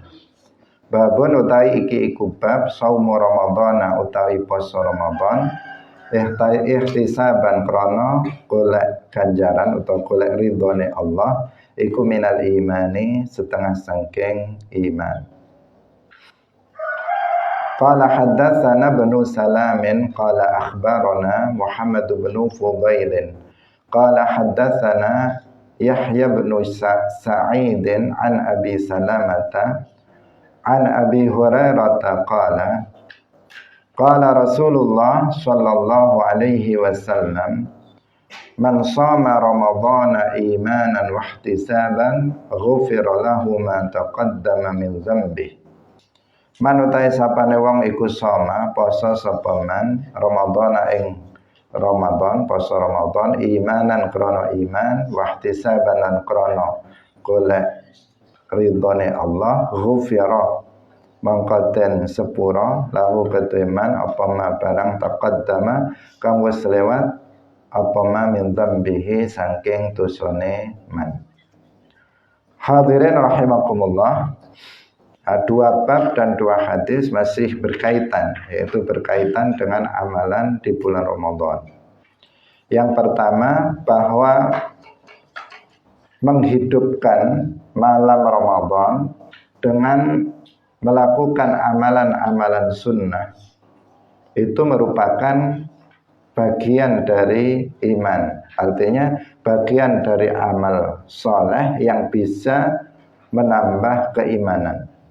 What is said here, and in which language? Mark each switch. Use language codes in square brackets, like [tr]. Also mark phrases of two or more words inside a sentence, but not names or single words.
[jv] Babun utawi iki iku bab [ar] صَوْمُ رَمَضَانَ [jv] utawi poso Ramadan ihtisaban krana golek ganjaran utawa golek ridhone Allah iku [ar] مِنَ الْإِيمَانِ [jv] setengah saking iman. [ar] قَالَ حَدَّثَنَا ابْنُ سَلَامٍ قَالَ أَخْبَرَنَا مُحَمَّدُ بْنُ فُضَيْلٍ قَالَ حَدَّثَنَا يَحْيَى بْنُ سَعِيدٍ عَنْ أَبِي سَلَمَةَ عَنْ أَبِي هُرَيْرَةَ قَالَ قَالَ رَسُولُ اللَّهِ صَلَّى اللَّهُ عَلَيْهِ وَسَلَّمَ مَنْ صَامَ رَمَضَانَ إِيمَانًا وَاحْتِسَابًا غُفِرَ لَهُ مَا تَقَدَّمَ مِنْ ذَنْبِ. [jv] Man utahe sapane wong iku shoma poso sapa man ramadhana ing Ramadan, poso Ramadan imanan krana iman [ar] وَاحْتِسَابًا [jv] lan krana golek ridhone Allah, ghufira mangkaten sepura lahu keteman apa ma barang taqaddama kang wis lewat apa ma [ar] مِنْ ذَنْبِهِ [jv] saking dosane man. [ar] حَاضِرِينَ رَحِمَكُمُ اللَّهُ, [id] dua bab dan dua hadis masih berkaitan, yaitu berkaitan dengan amalan di bulan Ramadan. Yang pertama bahwa menghidupkan malam Ramadan dengan melakukan amalan-amalan sunnah itu merupakan bagian dari iman, artinya bagian dari amal soleh yang bisa menambah keimanan.